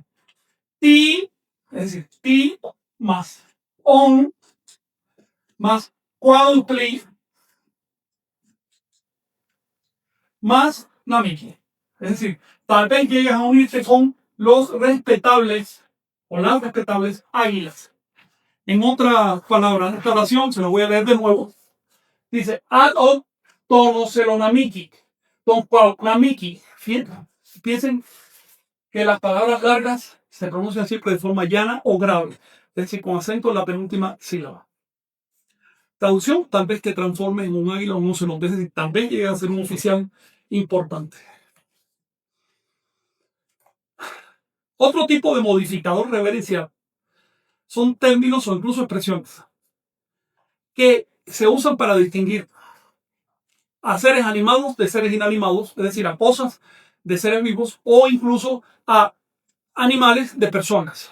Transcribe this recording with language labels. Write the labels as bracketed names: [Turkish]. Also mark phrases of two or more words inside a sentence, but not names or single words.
[Spanish] Ti, es decir, ti más on más cuautli más namiki. Es decir, tal vez llegues a unirte con los respetables o las respetables águilas. En otras palabras, esta oración se la voy a leer de nuevo. Dice, [Nahuatl languages] ad hoc tonoselonamiki, tonquaunamiki. [Spanish] Piensen que las palabras largas se pronuncian siempre de forma llana o grave, es decir, con acento en la penúltima sílaba. Traducción, tal vez te transformes en un águila o un ocelot, es decir, tal vez llegues a ser un oficial importante. Otro tipo de modificador reverencial son términos o incluso expresiones que se usan para distinguir a seres animados de seres inanimados, es decir, a cosas de seres vivos o incluso a animales de personas.